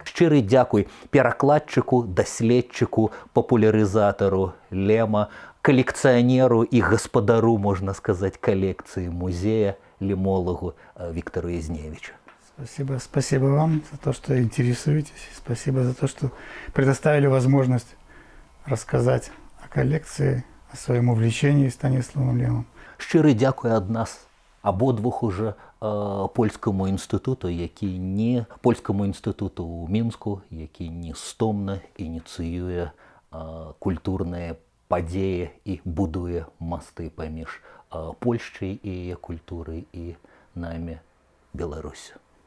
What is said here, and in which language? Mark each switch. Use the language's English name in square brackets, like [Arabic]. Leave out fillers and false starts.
[Belarusian] Шчыры дзякуй перакладчыку, даследчыку, папулярызатару Лема, калекцыянеру і гаспадару, можна сказаць, калекцыі музея, лемолагу Виктору Язневичу. [Russian] Спасибо вам за то, что интересуетесь. Спасибо за то, что предоставили возможность рассказать о коллекции, о своем увлечении Станиславом Лемом. [Belarusian] Шчыры дзякуй ад нас абодвух [Russian] уже [Belarusian] польскаму інстытуту, польскаму інстытуту ў Мінску, які нестомна ініцыюе культурныя падзеі і будуе масты паміж Польшчай і яе культурай і намі, Беларусю.